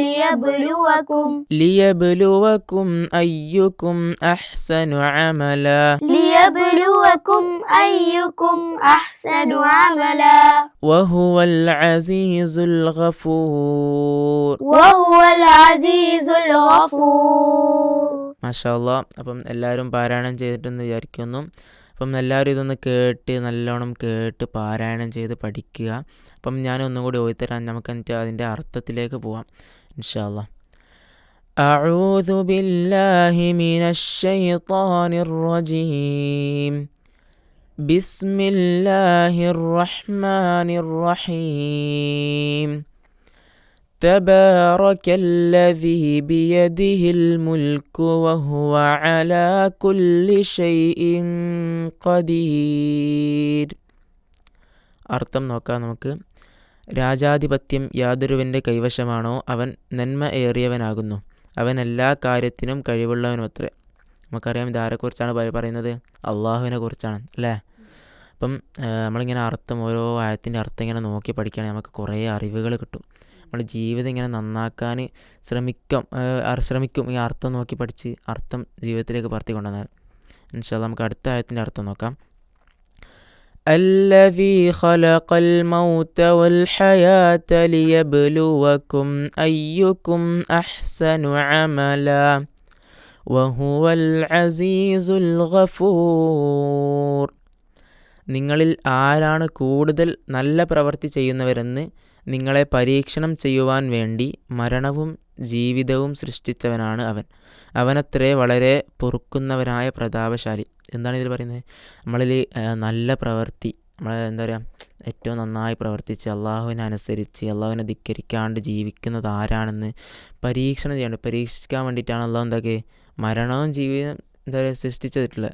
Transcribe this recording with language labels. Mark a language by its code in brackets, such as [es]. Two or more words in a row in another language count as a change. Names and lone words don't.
[ar] ليبلوكم أيكم أحسن عملا ليبلوكم أيكم أحسن عملا وهو العزيز الغفور وهو العزيز الغفور ما شاء الله. [ml] അപ്പം എല്ലാവരും പാരായണം ചെയ്തിട്ടെന്ന് വിചാരിക്കുന്നു. അപ്പം എല്ലാവരും ഇതൊന്ന് കേട്ട് നല്ലോണം കേട്ട് പാരായണം ചെയ്ത് പഠിക്കുക. അപ്പം ഞാൻ ഒന്നും കൂടി ഓതിത്തരാൻ നമുക്ക് എന്നിട്ട് അതിൻ്റെ അർത്ഥത്തിലേക്ക് പോവാം [ar] إن شاء الله. أعوذ بالله من الشيطان الرجيم بسم الله الرحمن الرحيم تبارك الذي بيده الملك وهو على كل شيء قدير. [ml] അർത്ഥം നോക്കാം നമുക്ക്. രാജാധിപത്യം യാതൊരുവൻ്റെ കൈവശമാണോ അവൻ നന്മ ഏറിയവനാകുന്നു, അവൻ എല്ലാ കാര്യത്തിനും കഴിവുള്ളവനുമത്രേ. നമുക്കറിയാം ഇതാരെക്കുറിച്ചാണ് പറയുന്നത്? അള്ളാഹുവിനെ കുറിച്ചാണ് അല്ലേ. അപ്പം നമ്മളിങ്ങനെ അർത്ഥം ഓരോ ആയത്തിൻ്റെ അർത്ഥം ഇങ്ങനെ നോക്കി പഠിക്കുകയാണെങ്കിൽ നമുക്ക് കുറേ അറിവുകൾ കിട്ടും. നമ്മൾ ജീവിതം ഇങ്ങനെ നന്നാക്കാൻ ശ്രമിക്കും ഈ അർത്ഥം നോക്കി പഠിച്ച് അർത്ഥം ജീവിതത്തിലേക്ക് പകർത്തി കൊണ്ടുവന്നാൽ. [ar] إن شاء الله [ml] നമുക്ക് അടുത്ത ആയത്തിൻ്റെ അർത്ഥം നോക്കാം. [ar] الذي خلق الموت والحياة ليبلوكم أيكم أحسن عملا وهو العزيز الغفور. [ml] നിങ്ങളിൽ ആരാണ് കൂടുതൽ നല്ല പ്രവൃത്തി ചെയ്യുന്നവരെന്ന് നിങ്ങളെ പരീക്ഷണം ചെയ്യുവാൻ വേണ്ടി മരണവും ജീവിതവും സൃഷ്ടിച്ചവനാണ് അവൻ. അവനത്രേ വളരെ പൊറുക്കുന്നവനായ പ്രതാപശാലി. എന്താണ് ഇതിൽ പറയുന്നത്? നമ്മളിൽ നല്ല പ്രവൃത്തി, നമ്മൾ എന്താ പറയുക, ഏറ്റവും നന്നായി പ്രവർത്തിച്ച് അള്ളാഹുവിനെ അനുസരിച്ച് അള്ളാഹുവിനെ ധിക്കരിക്കാണ്ട് ജീവിക്കുന്നത് ആരാണെന്ന് പരീക്ഷിക്കാൻ വേണ്ടിയിട്ടാണ് അള്ളാഹു എന്താക്കി മരണവും ജീവിതം എന്താ പറയുക സൃഷ്ടിച്ചിട്ടുള്ളത്.